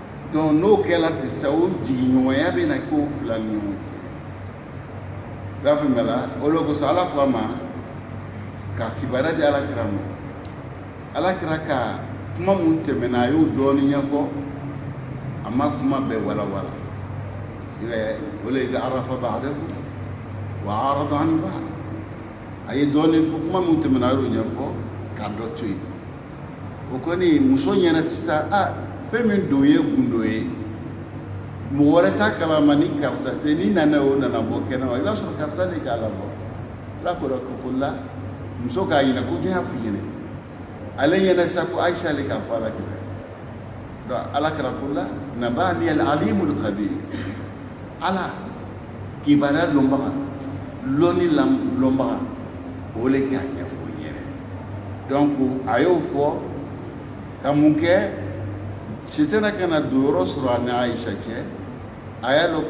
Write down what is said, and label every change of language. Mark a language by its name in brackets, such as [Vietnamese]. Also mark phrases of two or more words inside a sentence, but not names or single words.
[Bambara] donc n'o kɛla ten sa o jigiɲɔgɔnya bɛ na k'o fila ni ɲɔgɔn cɛ i b'a faamuya la o de kosɔn ala ko a ma ka kibaruya di alakira ma alakira ka kuma mun tɛmɛna a y'o dɔɔni ɲɛfɔ a ma kuma bɛɛ walawala i b'a ye o le ye [Arabic] عرف بعضه وأعرض عن بعض [Bambara] a ye dɔɔni fɔ kuma mun tɛmɛna a y'o ɲɛfɔ k'a dɔ to yen o kɔni muso ɲɛna sisan fɛn min don ye gundo ye mɔgɔ wɛrɛ t'a kalama ni karisa tɛ ni nana o nana bɔ kɛnɛ ma i b'a sɔrɔ karisa de k'a labɔ ala ko ko la muso k'a ɲinɛ ko jɛn y'a f'i ɲɛna ale ɲɛna sisan ko ayisa ale k'a fɔ alakira donc alakira ko la [Arabic] نبأني العليم الخبير [Bambara] ala kibaruya lɔnbaga lɔnni lɔnbaga o le k'a ɲɛfɔ n yɛrɛ donc a y'o fɔ ka mun kɛ sitana kana don yɔrɔ sɔrɔ a ni ayisa cɛ a y'a dɔn